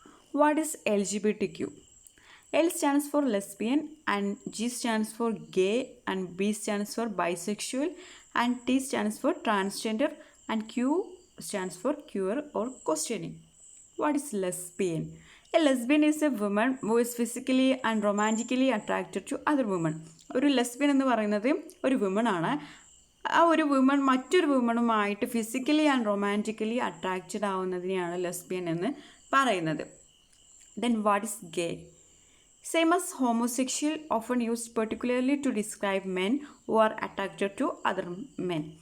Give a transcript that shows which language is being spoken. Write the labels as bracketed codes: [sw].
[en] What is LGBTQ? L stands for lesbian and G stands for gay and B stands for bisexual and T stands for transgender and Q stands for queer or questioning. What is lesbian? A lesbian is a woman who is physically and romantically attracted to other women. [ml] ഒരു lesbian എന്ന് പറയുന്നത് ഒരു വുമണാണ്. ആ ഒരു woman മറ്റൊരു വുമണുമായിട്ട് physically and romantically attracted ആവുന്നതിനെയാണ് lesbian എന്ന് പറയുന്നത്. [en] Then what is gay? Same as homosexual, often used particularly to describe men who are attracted to other men.